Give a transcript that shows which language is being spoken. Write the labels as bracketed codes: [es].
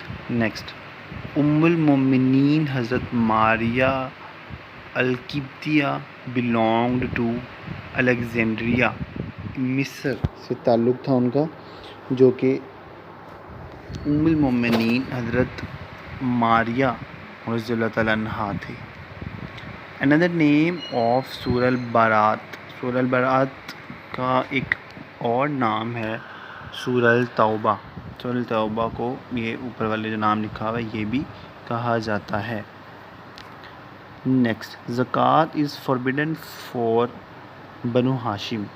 [en] Next ام المومنین حضرت ماریہ القبطیہ belonged to الیگزینڈریا. [ur] مصر سے تعلق تھا ان کا جو کہ ام المومنین حضرت ماریہ رضی اللہ تعالیٰ عنہا تھے. [en] another name of سورہ البرات. [ur] سورہ البرات کا ایک اور نام ہے سورہ التوبہ. سورہ التوبہ کو یہ اوپر والے جو نام لکھا ہوا ہے یہ بھی کہا جاتا ہے. [en] Next زکوٰۃ is forbidden for بنو ہاشم.